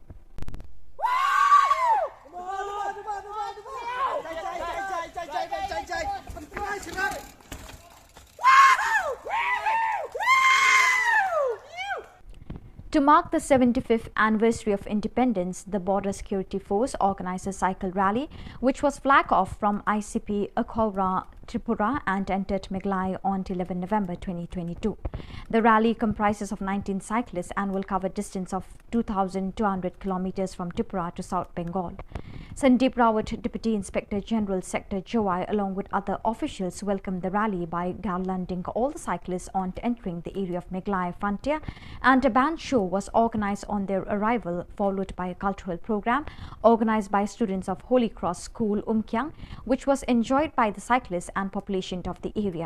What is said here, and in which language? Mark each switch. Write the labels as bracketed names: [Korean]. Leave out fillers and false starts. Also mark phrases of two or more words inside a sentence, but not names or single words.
[English] To mark the 75th anniversary of independence, the Border Security Force organized a cycle rally, which was flagged off from ICP Akhora, Tripura and entered Miglai on 11 November 2022. The rally comprises of 19 cyclists and will cover a distance of 2,200 kilometers from Tripura to South Bengal. Sandeep Rawat, Deputy Inspector General Sector Jawai, along with other officials, welcomed the rally by garlanding all the cyclists on entering the area of Meghalaya frontier, and a band show was organized on their arrival, followed by a cultural program organized by students of Holy Cross School, Umkyang, which was enjoyed by the cyclists and population of the area.